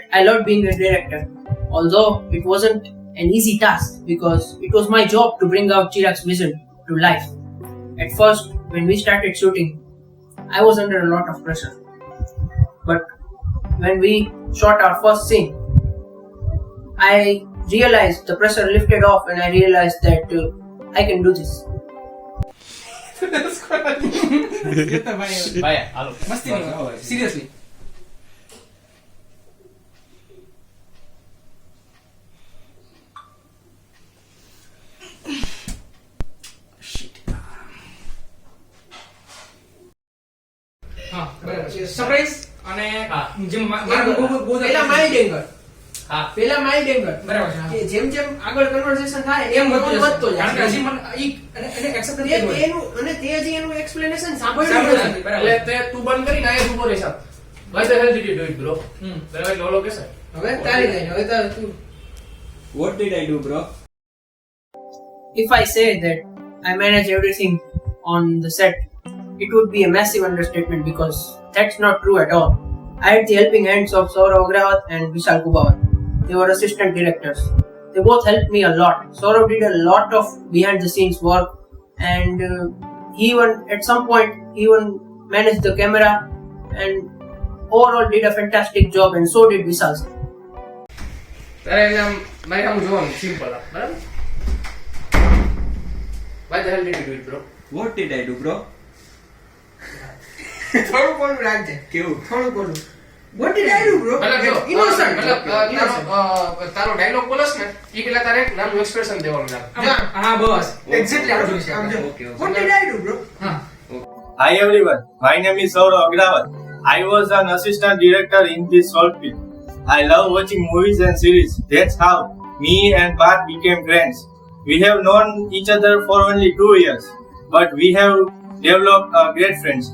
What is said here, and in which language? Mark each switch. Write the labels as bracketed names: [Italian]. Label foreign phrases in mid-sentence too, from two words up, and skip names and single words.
[English] I loved being a director, although it wasn't an easy task because it was my job to bring out Chirag's vision to life. At first, when we started shooting, I was under a lot of pressure. But when we shot our first scene, I realized the pressure lifted off, and I realized that I can do this. [Hindi] मस्ती नहीं seriously. [Gujarati] હા બરાબર સરપ્રાઇઝ અને જેમ પેલા માઇલ્ડ એંગલ હા પેલા માઇલ્ડ એંગલ બરાબર છે કે જેમ જેમ આગળ કન્વર્સેશન થાય એમ વધતો જાય કારણ કે હજી મને એને એક્સેપ્ટ નથી કર્યું એનું અને તે હજી એનું એક્સપ્લેનેશન સાંભળ્યું સાંભળ્યું નથી નથી. એટલે તે તું બંધ કરીને આયા ઉભો રહેશા. [English] Why the hell did you do it, bro? [Gujarati] બરાબર લોલો કે છે. હવે તારી ગઈ હવે તું [English] What did I do, bro? If I say that I manage everything on the set, it would be a massive understatement because that's not true at all. I had the helping hands of Saurav, Agravat and Vishal, Kubavat. They were assistant directors. They both helped me a lot. Saurav did a lot of behind the scenes work, and he even at some point managed the camera and overall did a fantastic job, and so did Vishal. [Gujarati] તારે આમ મારે આમ જોવાનું સિમ્પલ આ બરાબર. [English] Why the hell did you do it, bro? What did I do, bro? [Gujarati] થોડું કોણ રાખજે કેવું? થોડું કોણ [English] What did I do, bro? [Gujarati] મતલબ જો [English] Innocent. [Gujarati] મતલબ તારો ડાયલોગ બોલસ ને ઈ પેલા તારે એક નાનું એક્સપ્રેશન દેવાનું છે. હા બસ Exactly આમ જોઈશે. [English] Okay. What did I do, bro? [Gujarati] હા [English] Hi everyone, my name is Saurav Agravat. I was an assistant director in this short film. I love watching movies and series. That's how me and Parth became friends. We have known each other for only 2 years, but we have developed a great friendship.